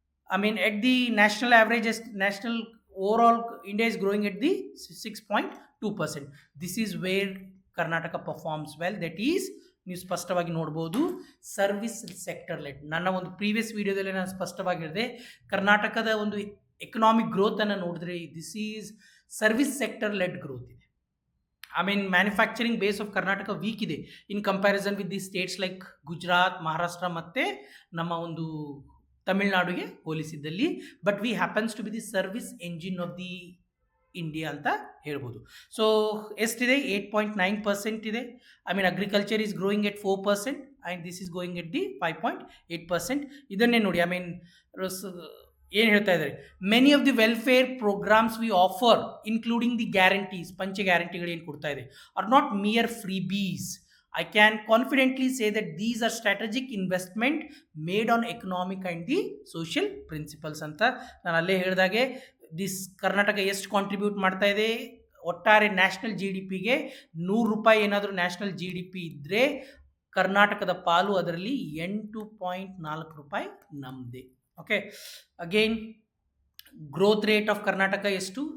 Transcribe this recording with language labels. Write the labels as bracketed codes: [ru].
[en] At the national average, national overall India is growing at the 6.2%. This is where Karnataka performs well. That is, [kn] ನೀವು ಸ್ಪಷ್ಟವಾಗಿ ನೋಡ್ಬೋದು, service sector LED. ನನ್ನ ಒಂದು previous ವಿಡಿಯೋದಲ್ಲಿ ನಾನು ಸ್ಪಷ್ಟವಾಗಿ ಹೇಳಿದೆ, ಕರ್ನಾಟಕದ ಒಂದು ಎಕನಾಮಿಕ್ ಗ್ರೋತನ್ನು ನೋಡಿದ್ರೆ [en] this is service sector led growth [kn] ಇದೆ. Manufacturing base of Karnataka weak ಇದೆ ಇನ್ comparison with the States like Gujarat, Maharashtra ಮತ್ತು ನಮ್ಮ ಒಂದು ತಮಿಳುನಾಡಿಗೆ ಹೋಲಿಸಿದ್ದಲ್ಲಿ. [en] but we happens to be the service engine of the India [kn] ಅಂತ ಹೇಳ್ಬೋದು. [en] So ಎಷ್ಟಿದೆ, 8.9% ಇದೆ. Agriculture is growing at 4% and this is going at the 5.8%. ಇದನ್ನೇ ನೋಡಿ, ಏನು ಹೇಳ್ತಾ ಇದ್ದಾರೆ, many of the welfare programs we offer including the guarantees, [kn] ಪಂಚ ಗ್ಯಾರಂಟಿಗಳು ಏನು ಕೊಡ್ತಾ ಇದೆ, [en] Are not mere freebies. I can confidently say that these are strategic investment made on economic and the social principles [kn] ಅಂತ ನಾನು ಅಲ್ಲೇ ಹೇಳಿದಾಗೆ. This Karnataka ಎಷ್ಟು contribute ಮಾಡ್ತಾ ಇದೆ ಒಟ್ಟಾರೆ ನ್ಯಾಷನಲ್ GDP ಗೆ? 100 ರೂಪಾಯಿ ಏನಾದರೂ ನ್ಯಾಷನಲ್ GDP ಇದ್ದರೆ ಕರ್ನಾಟಕದ ಪಾಲು ಅದರಲ್ಲಿ 8.4 ರೂಪಾಯಿ ನಮ್ಮದೇ. [en] Okay, again growth rate of Karnataka ಎಷ್ಟು?